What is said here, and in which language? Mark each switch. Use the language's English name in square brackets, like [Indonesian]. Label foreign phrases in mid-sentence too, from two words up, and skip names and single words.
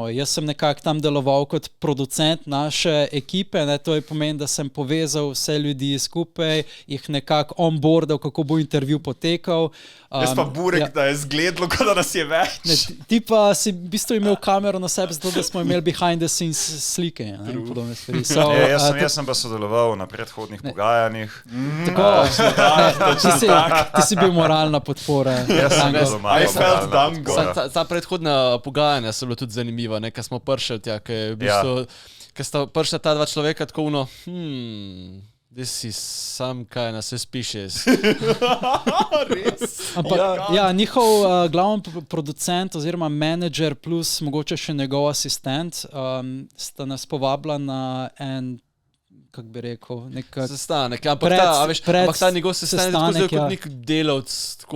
[Slovenian] Jaz sem nekako tam deloval kot producent naše ekipe, to je pomen, da sem povezal vse ljudi skupaj, jih nekako onboardal, kako bo intervju potekal. Jaz pa Burek, da je zgledalo, kot da nas je več. Ti pa si v bistvu imel kamero na sebi, zato da smo imeli [English] behind the scenes [Slovenian] slike. Jaz sem pa sodeloval na predhodnih pogajanjih. Ti si bil moralna podpora. [English] I felt dango. [Slovenian] Ta predhodna pogajanja so bila tudi zanimiva, ker smo prišli tja, ker sta prišla ta dva človeka tako [English] this is some kind of suspicious. [Slovenian] Res? Ampak, njihov glavni producent oziroma menedžer plus mogoče še njegov asistent sta nas povabila na en, kako bi rekel, sestanek. Ampak ta njegov asistent je tako zelo kot nek delavc, tako...